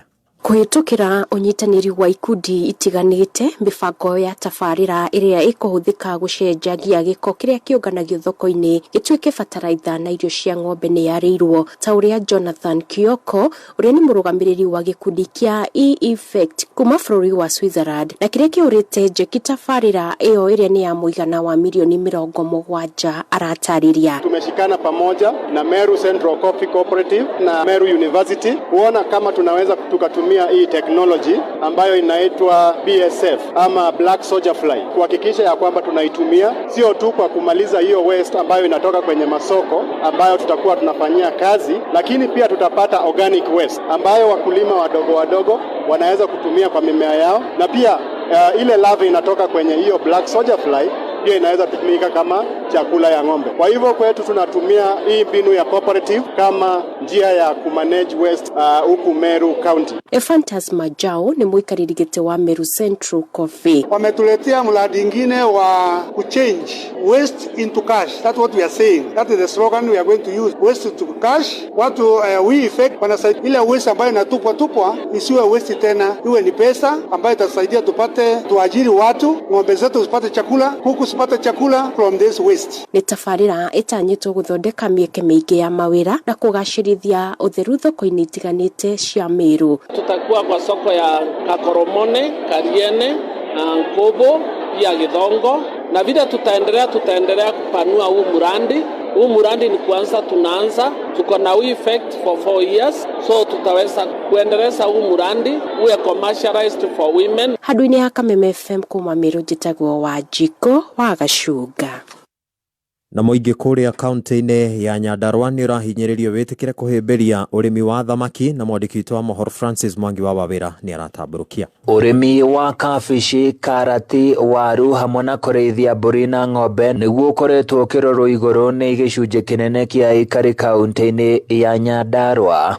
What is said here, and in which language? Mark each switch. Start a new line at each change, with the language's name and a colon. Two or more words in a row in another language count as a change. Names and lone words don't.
Kikuyu: Kuhitukira unyitaniri wa ikundi itiganite mibango ya tafarira iria ikuhuthika gucenjagia giko kiria kionganagio thoko-ini gituike fertilizer na irio cia ng'ombe ni yarirwo ta uria Jonathan Kioko uria ni murugamiriri wa gikundi kia E-Effect kuma bũrũri wa Switzerland na kiria kiurite njeki tafarira iyo iria ni ya muigana wa milioni 70 aratariria.
Swahili: Tumeshikana pamoja na Meru Central Coffee Cooperative na Meru University kuona kama tunaweza tukatumia hii technology ambayo inaitwa BSF ama Black Soldier Fly, kuhakikisha ya kwamba tunaitumia sio tu kwa kumaliza hiyo waste ambayo inatoka kwenye masoko ambayo tutakuwa tunafanyia kazi, lakini pia tutapata
English: organic waste
Swahili: ambayo wakulima wadogo wanaweza kutumia kwa mimea yao, na pia ile larva inatoka kwenye hiyo Black Soldier Fly ndio inaweza tumika kama chakula ya ng'ombe. Kwa hivyo kwetu tunatumia hii mbinu ya cooperative kama njia ya kumanage waste huku Meru County.
Kikuyu: Ephantus Majao ni muikariri gite wa Meru Central Coffee.
Swahili: Wametuletea mradi ingine wa kuchange
English: waste into cash. That's what we are saying. That is the slogan we are going to use. Waste to cash.
Swahili: Watu we effect wanasaidia ile waste ambayo inatupwa isiwe waste tena, iwe ni pesa ambayo itasaidia tuajiri watu, ng'ombe zetu zipate chakula, kuku zipate chakula
English: from this waste.
Kikuyu: Ni tafarira itanyitwo guthondeka mieke miingi ya mawira na kugacirithia utheru thoko-ini itiganite cia Meru.
Swahili: Tutakuwa kwa soko ya Kakoromone, Kariene, Nkobo, pia Githongo, na vile tutaendelea kupanua huu murandi. Huu murandi ni tunaanza, tuko na effect
English: for 4 years,
Swahili: so tutaweza kuendeleza huu murandi uwe
English: commercialized for women.
Kikuyu: Handu-ini ya Kameme FM kuma Meru njitagwo Wanjiko wa Gacuga. Na muingi kuria kaunti-ini ya Nyandarua ni urahinyiririo witikire kuhimbiria urimi wa thamaki, na mwandiki wa mohoro Francis Mwangi wa Wawira ni aratamburukia urimi wa kabici, karati, waru hamwe na kurithia mburi na ng'ombe niguo ukoretwo ukirorwo iguru ni gicunjĩ kinene kia ikari kaunti-ini ya Nyandarua.